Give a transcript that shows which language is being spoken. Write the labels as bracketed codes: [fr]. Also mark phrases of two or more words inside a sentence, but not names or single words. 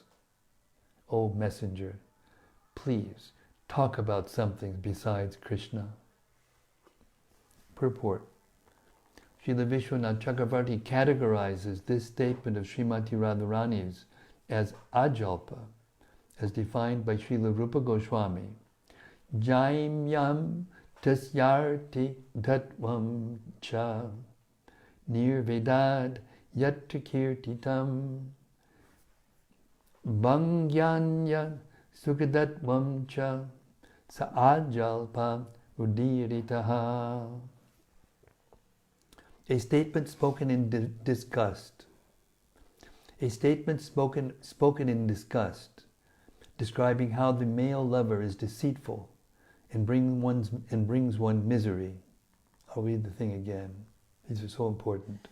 [en] O messenger, please talk about something besides Krishna. Purport. Srila Vishwanath Chakravarti categorizes this statement of Srimati Radharani's as ajalpa, as defined by Srila Rupa Goswami. [sa] जैम्यम् तस्यार्ति तत्वम् च निर्वेदाद् यत्र कीर्तितम् भङ्ग्यन्य सुकदत्वम् च स आजल्प उदीरितः. [en] A statement spoken in disgust. A statement spoken in disgust, describing how the male lover is deceitful and brings one misery. I'll read the thing again. These are so important.